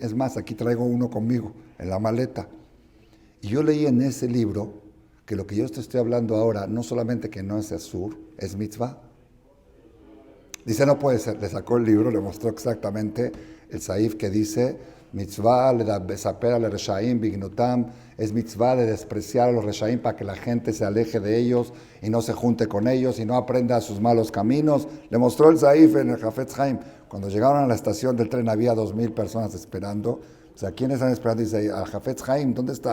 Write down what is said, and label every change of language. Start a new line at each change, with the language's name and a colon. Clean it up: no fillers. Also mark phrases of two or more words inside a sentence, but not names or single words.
Spanish: Es más, aquí traigo uno conmigo en la maleta. Y yo leí en ese libro que lo que yo te estoy hablando ahora, no solamente que no es asur, es mitzvah. Dice, no puede ser. Le sacó el libro, le mostró exactamente el saif que dice,
Hebrew: mitzvah le da besaper al reshaim bignutam,
Spanish: es mitzvah de despreciar a los reshaim para que la gente se aleje de ellos y no se junte con ellos y no aprenda sus malos caminos. Le mostró el saif en el Hafetz Haim. Cuando llegaron a la estación del tren había 2,000 personas esperando. O sea, ¿quiénes están esperando? Dice, al Hafetz Haim, ¿dónde está?